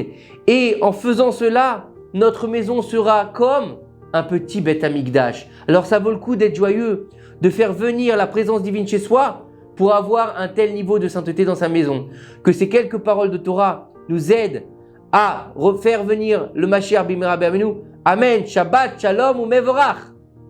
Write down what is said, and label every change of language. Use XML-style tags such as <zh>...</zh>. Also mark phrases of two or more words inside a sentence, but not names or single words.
<fr>Et en faisant cela, notre maison sera comme un petit</fr> <he>בית המקדש.</he> <fr>Alors ça vaut le coup d'être joyeux, de faire venir la présence divine chez soi pour avoir un tel niveau de sainteté dans sa maison. Que ces quelques paroles de Torah nous aident à refaire venir le</fr> <he>משיח במהרה בימינו.</he> <fr>Amen.</fr> <he>שבת, שלום ומבורך.</he>